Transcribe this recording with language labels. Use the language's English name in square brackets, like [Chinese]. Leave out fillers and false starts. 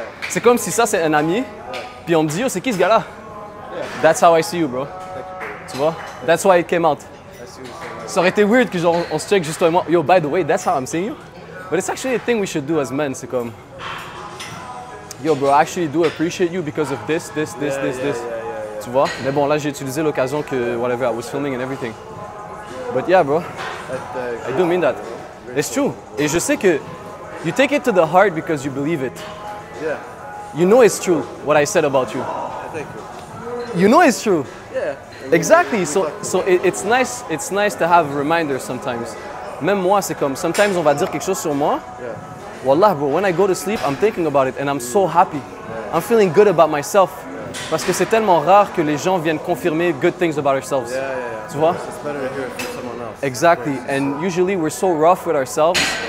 [French] C'est comme si ça, c'est un ami. Puis on me dit, yo, c'est qui ce gars-là? [English] That's how I see you, bro. [French] Tu vois? [English] That's why it came out. [French] Ça aurait été weird que genre, on se check juste toi et moi. [English] Yo, by the way, that's how I'm seeing you. But it's actually a thing we should do as men. C'est comme, yo, bro, I actually do appreciate you because of this. [French] Tu vois? Mais bon, là, j'ai utilisé l'occasion que, [English] whatever, I was filming and everything. But yeah, bro, I do mean that. It's true. [French] Et je sais que [English] you take it to the heart because you believe it. Yeah. You know it's true, what I said about you. Thank you. You know it's true. Yeah. Exactly. So it's nice to have reminders sometimes. [French] Même moi, c'est comme, sometimes on va dire quelque chose sur moi. [English] Yeah. Wallah, bro, when I go to sleep, I'm thinking about it and I'm so happy. I'm feeling good about myself. [French] Parce que c'est tellement rare que les gens viennent confirmer [English] good things about ourselves. Yeah. [French] Tu vois? [English] It's better to hear it from someone else. Exactly. And usually we're so rough with ourselves.